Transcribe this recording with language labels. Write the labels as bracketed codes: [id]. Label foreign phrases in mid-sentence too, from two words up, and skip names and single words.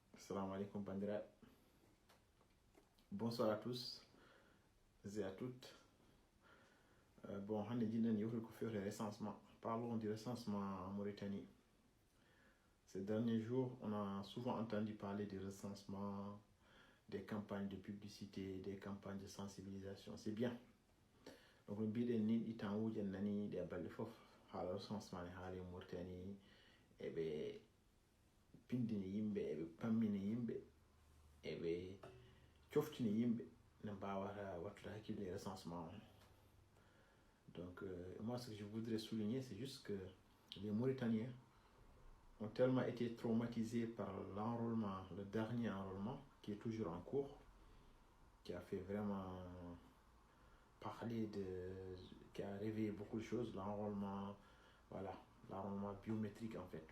[ar] Assalamu alaikum bandira. [fr] Bonsoir à tous et à toutes. Bon, on est dit qu'il faut faire le recensement. Parlons du recensement en Mauritanie. Ces derniers jours, on a souvent entendu parler du recensement, des campagnes de publicité, des campagnes de sensibilisation. C'est bien. Donc, le but est de nani des balles le recensement en Mauritanie. Et bien, [ff] pindini yimbe e be pammini yimbe e be coftini yimbe ne mbawata wattude hakkille recensement. [fr] Donc moi ce que je voudrais souligner, c'est juste que les Mauritaniens ont tellement été traumatisés par l'enrôlement, le dernier enrôlement qui est toujours en cours, qui a fait vraiment parler qui a réveillé beaucoup de choses, l'enrôlement, voilà, l'enrôlement biométrique en fait.